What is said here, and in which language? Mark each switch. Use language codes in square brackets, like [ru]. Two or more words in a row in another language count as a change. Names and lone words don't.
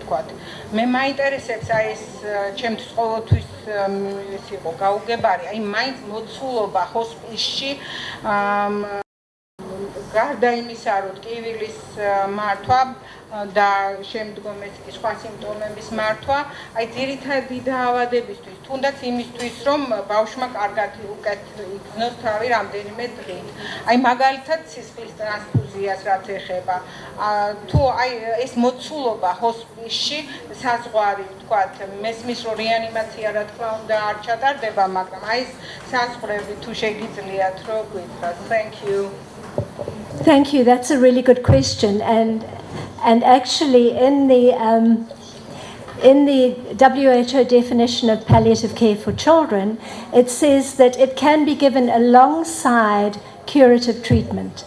[ka] მე მაინტერესებს აი ეს ჩემთვის ყოველთვის ეს იყო გაუგებარი, აი მაინც მოცულობა ჰოსპისში გარდა იმისა, რომ ტკივილის მართვა და შემდგომ ეს სხვა სიმპტომების მართვა, აი ძირითადი დაავადებისთვის, თუნდაც იმისთვის, რომ ბავშვმა კარგად უკეთ იგრძნოს თავი რამდენიმე დღით. აი მაგალითად სისხლის ტრანსფუზიას რაც ეხება, თუ აი ეს მოცულობა ჰოსპისში საზღვარი, ვთქვათ, მესმის რომ რეანიმაცია რა თქმა უნდა არ ჩატარდება, მაგრამ აი ეს საზღვრები თუ შეგიძლიათ რომ გითხრათ. [en] Thank you. Thank you. That's a really good question, and actually in the WHO definition of palliative care for children, it says that it can be given alongside curative treatment.